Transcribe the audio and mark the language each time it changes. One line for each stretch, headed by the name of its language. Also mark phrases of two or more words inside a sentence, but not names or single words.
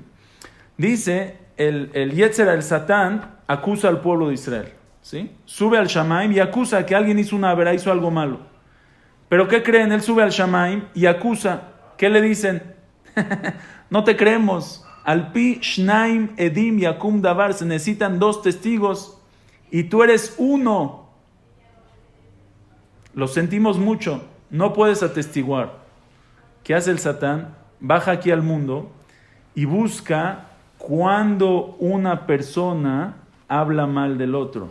Spanish: Dice, el Yetzer, el Satán, acusa al pueblo de Israel. ¿Sí? Sube al Shamaim y acusa que alguien hizo una avera, hizo algo malo. ¿Pero qué creen? Él sube al Shamaim y acusa. ¿Qué le dicen? No te creemos.
Hebrew: על פי שנים עדים יקום דבר.
Spanish: Se necesitan dos testigos y tú eres uno. Lo sentimos mucho, no puedes atestiguar. ¿Qué hace el Satán? Baja aquí al mundo y busca cuando una persona habla mal del otro.